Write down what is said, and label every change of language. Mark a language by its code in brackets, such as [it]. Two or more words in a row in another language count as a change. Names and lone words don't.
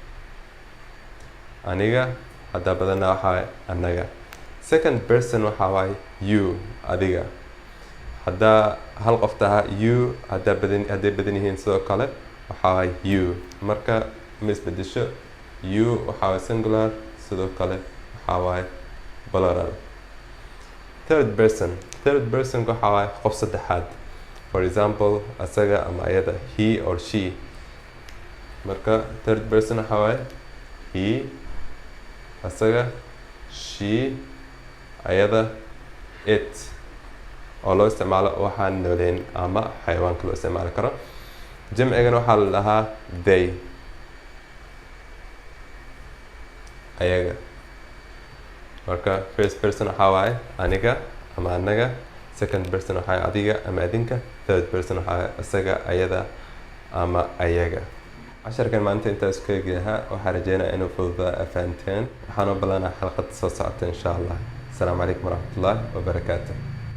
[so] Aniga haddaa badanna waxaa waaye anaga. [en] Second person [so] waxaa waaye you, adiga. Haddaa hal qof tahaa you, hadday badan yihiin sidoo kale waxaa waaye you. Marka ma isbedesho. You waxaa waaye singular, sidoo kale waxaa waaye plural. [en] Third person. Third person [so] waxaa waaye qof saddexaad. [en] For example, [so] asaga ama ayada [en] he or she. [so] Marka [en] third person [so] waxaa waaye he, asaga, she, ayada, it oo loo isticmaalo waxaan nooleyn ama xayawaanka loo isticmaali karo. Jamcigana waxaa la dhahaa they, ayaga. Marka [en] first person [so] waxaa waaye aniga ama anaga. [en] Second person [so] waxaa waaye adiga ama adinka. [en] Third person [so] waxaa waaye asaga, ayada ama ayaga. casharkan maanta intaas ka eegyaha waxaan rajeynayaa inuu fududaa fahanteen. Waxaan u ballanaa xalqad soo socota [ar] insha Allah. السلام عليكم ورحمة الله وبركاته.